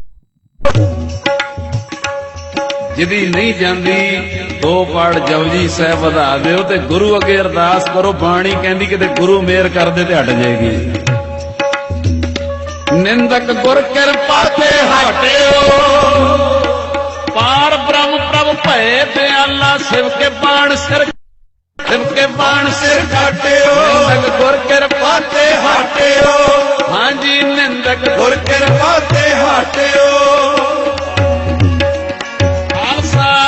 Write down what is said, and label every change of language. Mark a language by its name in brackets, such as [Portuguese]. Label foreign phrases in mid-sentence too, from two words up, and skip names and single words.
[Punjabi] ਜਿਹਦੀ ਨਹੀਂ ਜਾਂਦੀ 2 ਪਾਠ ਜਪਜੀ ਸਾਹਿਬ ਵਧਾ ਦਿਓ ਤੇ ਗੁਰੂ ਅੱਗੇ ਅਰਦਾਸ ਕਰੋ। ਬਾਣੀ ਕਹਿੰਦੀ ਕਿਤੇ ਗੁਰੂ ਮਿਹਰ ਕਰਦੇ ਤੇ ਹਟ ਜਾਏਗੀ। ਨਿੰਦਕ ਗੁਰ ਕਿਰਪਾ ਤੇ ਹਟਿਓ, ਪਾਰ ਬ੍ਰਹਮ ਪ੍ਰਭੁ ਭਯ ਦਯਾਲਾ ਸ਼ਿਵ ਕੇ ਬਾਣ ਸਿਰ ਸ਼ਿਵ ਕੇ ਬਾਣ ਸਿਰ काटियो ਨਿੰਦਕ ਗੁਰ ਕ੍ਰਿਪਾ ਤੇ ਹਾਟਿਓ ਹਾਂ ਜੀ ਨਿੰਦਕ ਗੁਰ ਕ੍ਰਿਪਾ ਤੇ ਹਾਟਿਓ खालसा